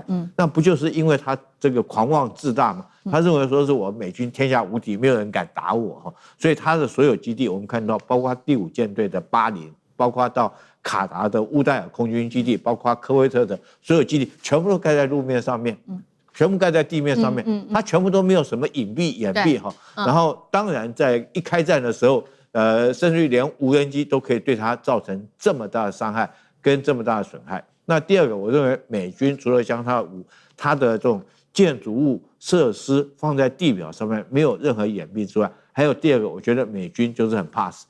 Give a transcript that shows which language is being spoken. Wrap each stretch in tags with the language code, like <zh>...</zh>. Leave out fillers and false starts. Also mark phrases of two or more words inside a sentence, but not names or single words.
<zh>那不就是因為他這個狂妄自大嗎？他認為說是我美軍天下無敵，沒有人敢打我哈，所以他的所有基地我們看到，包括第5艦隊的巴林，包括到卡達的烏代爾空軍基地，包括科威特的所有基地，全部都蓋在路面上面，全部蓋在地面上面，它全部都沒有什麼隱蔽掩蔽哈。然後當然在一開戰的時候，甚至於連無人機都可以對它造成這麼大的傷害跟這麼大的損害。那第二個，我認為美軍除了將它的這種建築物設施放在地表上面沒有任何掩蔽之外，還有第二個，我覺得美軍就是很怕死。</zh>